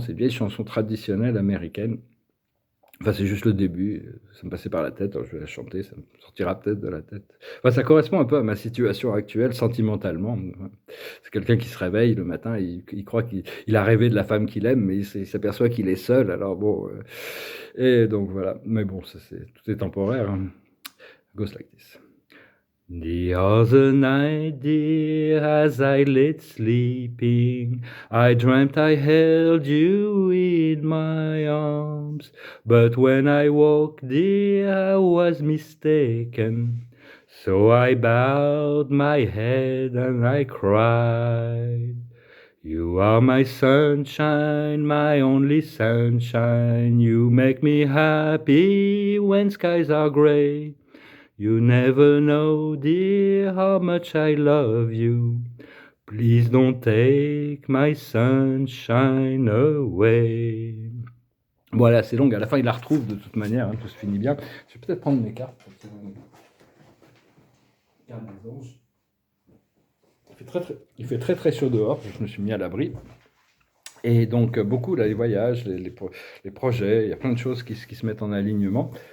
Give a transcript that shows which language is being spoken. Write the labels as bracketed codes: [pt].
[fr] C'est une vieille chanson traditionnelle américaine. Enfin, c'est juste le début, ça me passait par la tête, alors je vais la chanter, ça me sortira peut-être de la tête. Enfin, ça correspond un peu à ma situation actuelle, sentimentalement. C'est quelqu'un qui se réveille le matin, il croit qu'il a rêvé de la femme qu'il aime, mais il s'aperçoit qu'il est seul, alors bon... et donc voilà, mais bon, tout est temporaire, hein. [en] It goes like this. The other night, dear, as I lay sleeping, I dreamt I held you in my arms. But when I woke, dear, I was mistaken. So I bowed my head and I cried. You are my sunshine, my only sunshine. You make me happy when skies are gray. You never know, dear, how much I love you. Please don't take my sunshine away. [fr] Voilà, c'est long. À la fin, il la retrouve de toute manière. Hein, tout se finit bien. Je vais peut-être prendre mes cartes. Carte des anges. Il fait très très chaud dehors. Je me suis mis à l'abri. Et donc, beaucoup, là, les voyages, les projets, il y a plein de choses qui se mettent en alignement.